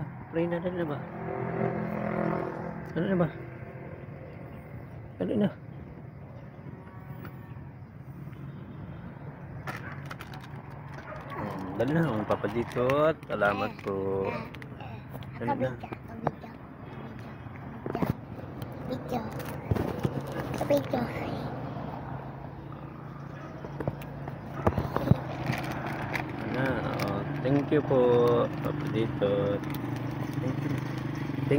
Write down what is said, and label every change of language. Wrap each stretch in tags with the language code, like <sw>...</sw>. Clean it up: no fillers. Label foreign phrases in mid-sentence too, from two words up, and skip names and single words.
<tl>Pray na, dali na ba? Dali na ba? Dali na. Dali na, ang papadikot. Salamat po. Dali na. Video.</tl> <en>Thank you</en> <tl>po, papadikot.</tl> <en>Thank you ba?</en>